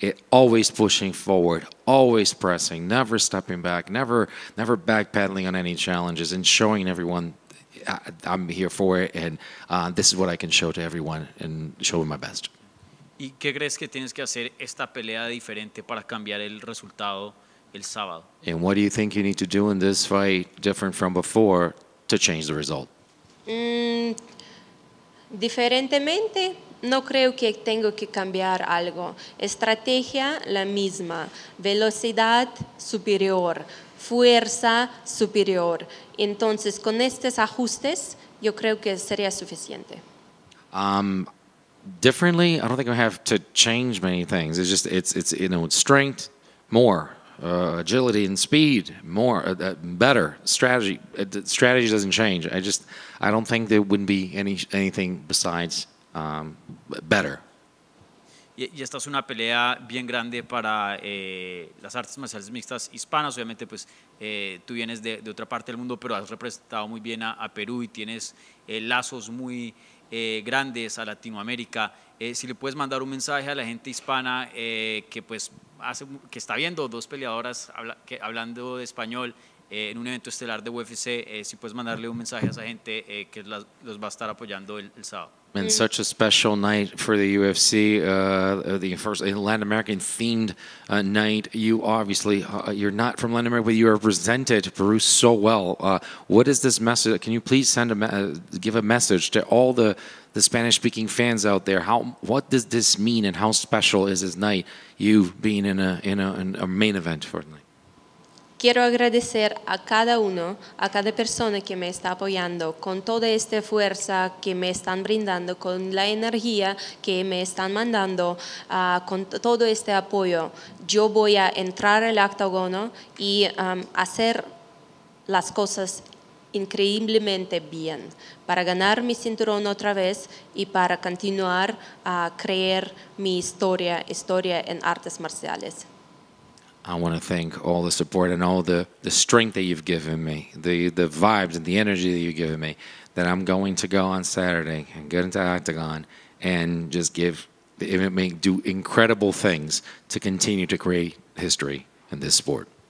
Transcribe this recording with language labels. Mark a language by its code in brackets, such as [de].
[en] Always pushing forward, always pressing, never stepping back, never backpedaling on any challenges, and showing everyone I'm here for it, and this is what I can show to everyone, and show my best. [es] ¿Y qué crees que tienes que hacer esta pelea diferente para cambiar el resultado el sábado. [en] And what do you think you need to do in this fight different from before to change the result? [es] Diferentemente, no creo que tengo que cambiar algo. Estrategia la misma, velocidad superior, fuerza superior. Entonces, con estos ajustes, yo creo que sería suficiente. [en] Differently, I don't think I have to change many things. It's just it's strength, more agility and speed, more better strategy. Strategy doesn't change. I don't think there wouldn't be anything besides better. [es] Y esta es una pelea bien grande para las artes marciales mixtas hispanas. Obviamente, pues tú vienes de otra parte del mundo, pero has representado muy bien a Perú y tienes lazos muy grandes a Latinoamérica. Si le puedes mandar un mensaje a la gente hispana que pues que está viendo dos peleadoras hablando de español en un evento estelar de UFC, si puedes mandarle un mensaje a esa gente que los va a estar apoyando el sábado. [en] And such a special night for the UFC, the first Latin American themed night. You obviously, you're not from Latin America, but you represented Peru so well. What is this message? Can you please give a message to all the Spanish-speaking fans out there? What does this mean, and how special is this night? You being in a main event for the night. [es] Quiero agradecer a cada uno, a cada persona que me está apoyando, con toda esta fuerza que me están brindando, con la energía que me están mandando, con todo este apoyo. Yo voy a entrar al octágono y hacer las cosas increíblemente bien para ganar mi cinturón otra vez y para continuar a crear mi historia en artes marciales. [en] I want to thank all the support and all the strength that you've given me, the vibes and the energy that you've given me, that I'm going to go on Saturday and get into Octagon and just do incredible things to continue to create history in this sport.